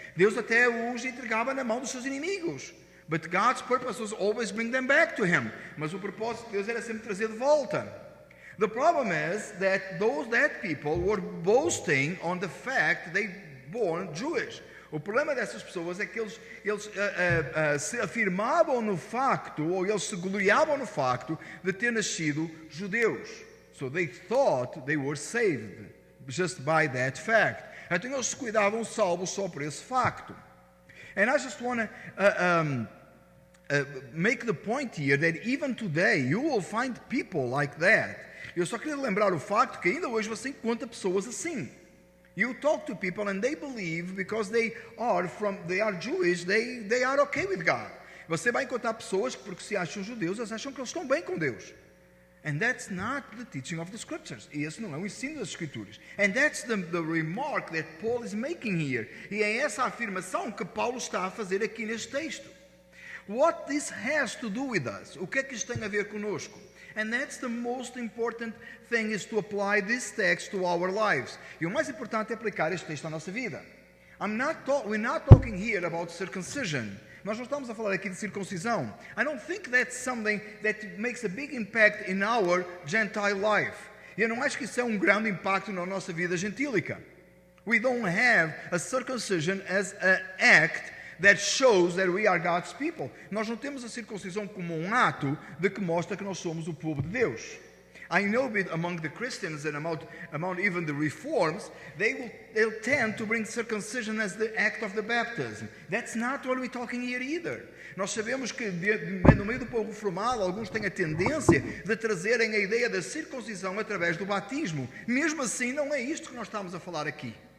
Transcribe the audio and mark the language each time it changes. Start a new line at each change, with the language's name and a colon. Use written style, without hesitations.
Portuguese: Deus até os entregava na mão dos seus inimigos.
English: But God's purpose was always bring them back to Him.
Portuguese: Mas o propósito de Deus era sempre trazer de volta.
English: The problem is that that people were boasting on the fact they born Jewish.
Portuguese: O problema dessas pessoas é que eles se afirmavam no facto, ou eles se gloriavam no facto de ter nascido judeus.
English: So they thought they were saved just by that fact.
Portuguese: Então eles se cuidavam salvos só por esse facto.
English: And I just want to make the point here that even today you will find people like that.
Portuguese: Eu só queria lembrar o facto que ainda hoje você encontra pessoas assim.
English: You talk to people and they believe because they are Jewish, they are okay with God.
Portuguese: Você vai encontrar pessoas que porque se acham judeus, elas acham que eles estão bem com Deus.
English: And that's not the teaching of the scriptures.
Portuguese: E esse não é o ensino das escrituras.
English: And that's the remark that Paul is making here.
Portuguese: E é essa afirmação que Paulo está a fazer aqui neste texto.
English: What this has to do with us?
Portuguese: O que é que isto tem a ver conosco?
English: And that's the most important thing, is to apply this text to our lives.
Portuguese: E o mais importante é aplicar este texto à nossa vida.
English: We're not talking here about circumcision.
Portuguese: Nós não estamos a falar aqui de circuncisão.
English: I don't think that's something that makes a big impact in our Gentile life.
Portuguese: Eu não acho que isso é um grande impacto na nossa vida gentílica.
English: We don't have a circumcision as an act that shows that we are God's people.
Portuguese: Nós não temos a circuncisão como um ato de que mostra que nós somos o povo de Deus.
English: I know among the Christians and among even the reforms, they'll tend to bring circumcision as the act of the baptism. That's not what we're talking here either.
Portuguese: Nós sabemos que no meio do povo reformado, alguns têm a tendência de trazerem a ideia da circuncisão através do batismo. Mesmo assim, não é isto que nós estamos a falar aqui.